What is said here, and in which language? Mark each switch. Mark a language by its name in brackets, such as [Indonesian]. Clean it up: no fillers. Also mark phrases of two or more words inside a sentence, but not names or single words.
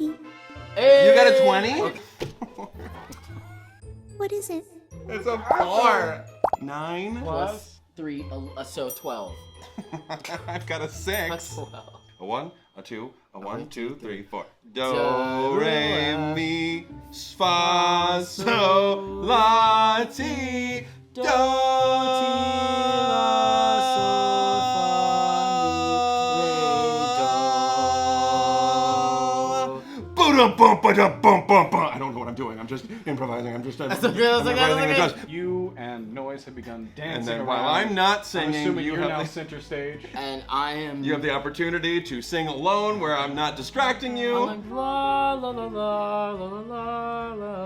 [English] You got a 20? Okay. What is it? It's a 4. 9 Plus 3, so 12. I've got a 6. Plus 12. A 1, a 2, a 1, 2, 3, 4. Do, Do, re, mi, fa, sol, la, ti, do, ti, la, sol, fa, mi, re, do. Ba-dum-bum-ba-dum-bum-bum-bum. I don't know what I'm doing. I'm just improvising. I'm just improvising. You and Noise have begun dancing And then around. while I'm not I'm singing, assuming you you're have now the center stage. And I am. You have the opportunity to sing alone where I'm not distracting you. I'm like, la la la la la la la.